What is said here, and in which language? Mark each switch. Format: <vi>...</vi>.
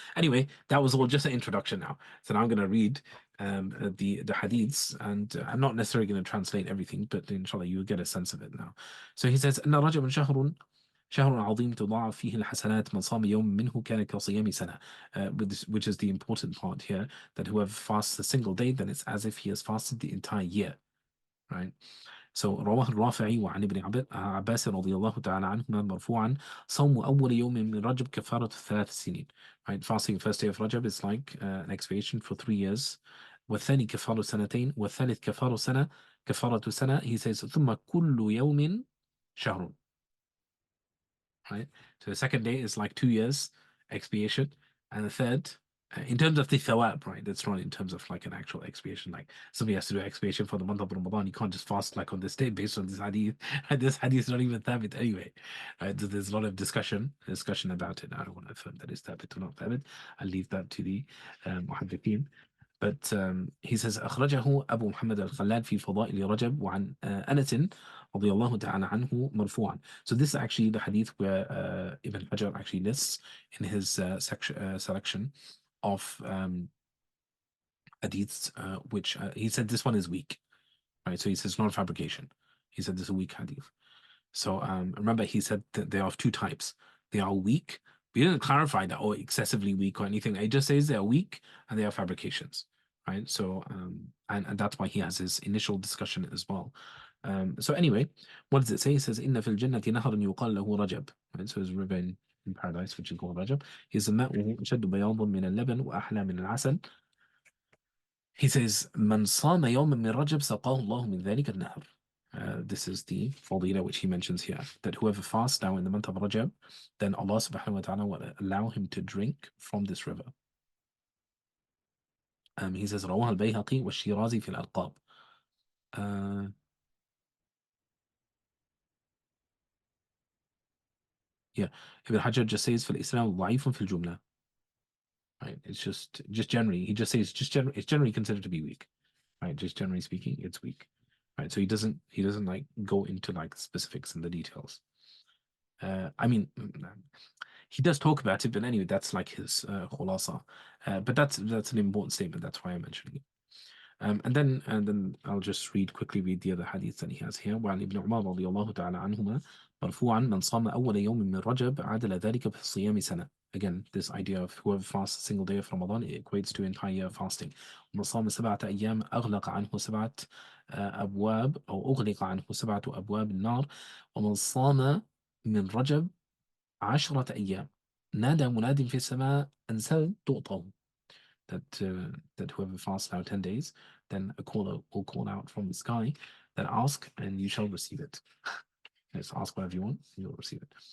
<en>Anyway, that was all just an introduction now. So now I'm going to read the hadiths, and I'm not necessarily going to translate everything, but inshallah you'll get a sense of it now. So he says,</en> <ar>أن رجب شهر عظيم تضاعف فيه الحسنات من صام يوم منه كان كصيام سنة,</ar> <en>which is the important part here, that whoever fasts a single day, then it's as if he has fasted the entire year, right? So</en> <ar>رواه الرافعي وعن ابن عباس رضي الله تعالى عنهما مرفوعا صوم أول يوم من رجب كفارة 3 سنين.</ar> <en>Right, fasting the first day of Rajab is like an expiation for 3 years.</en> <ar>والثاني كفارة سنتين والثالث كفارة سنة.</ar> <en>He says</en> <ar>ثم كل يوم شهر.</ar> <en>Right, so the second day is like 2 years expiation, and the third, in terms of the thawab, right? That's not in terms of like an actual expiation. Like somebody has to do expiation for the month of Ramadan. You can't just fast like on this day based on this hadith. And this hadith is not even thabit anyway. Right? There's a lot of discussion about it. I don't want to affirm that it's thabit or not thabit. I'll leave that to the muhaddithin. But he says</en> <ar>أخرجه أبو محمد الخلال في فضائل رجب وعن أنس رضي الله تعالى عنه مرفوعا.</ar> <en>So this is actually the hadith where Ibn Hajar actually lists in his selection of hadiths, which he said this one is weak, right? So he says non-fabrication. He said this is a weak hadith. So remember, he said that they are of two types. They are weak. We didn't clarify that, or excessively weak or anything. It just says they are weak and they are fabrications, right? So and that's why he has his initial discussion as well. So anyway, what does it say? It says</en> <ar>إن في الجنة نهر يقال له رجب.</ar> <en>Right? So there's a river in paradise which is called Rajab. He says</en> <ar>ماؤه أشد بياضا من اللبن وأحلى من العسل. He says من صام يوما من رجب سقاه الله من ذلك النهر.</ar> <en>This is the fadila which he mentions here, that whoever fasts now in the month of Rajab, then Allah subhanahu wa ta'ala will allow him to drink from this river. He says</en> <ar>رواه البيهقي والشيرازي في الألقاب.</ar> <en>uh, yeah, Ibn Hajar just says</en> <ar>في الإسلام ضعيف في الجملة.</ar> <en>Right? It's just generally, he just says it's generally considered to be weak. Right? Just generally speaking, it's weak. Right? So he doesn't like go into like specifics and the details. I mean, he does talk about it, but anyway, that's like his khulasa. But that's an important statement. That's why I'm mentioning it. And then I'll just read the other hadith that he has here.</en> <ar>وعن ابن عمر رضي الله تعالى عنهما مرفوعا من صام أول يوم من رجب عدل ذلك في الصيام سنة.</ar> <en>Again, this idea of whoever fasts a single day of Ramadan, it equates to entire fasting.</en> <ar>ومن صام 7 أيام أغلق عنه 7 أبواب أو أغلق عنه 7 أبواب النار. ومن صام من رجب 10 أيام نادى مناد في السماء أن سل تعطوا.</ar> <en>That whoever fasts now 10 days, then a caller will call out from the sky that ask and you shall receive it. Yes, ask whatever you want, and you'll receive it.</en>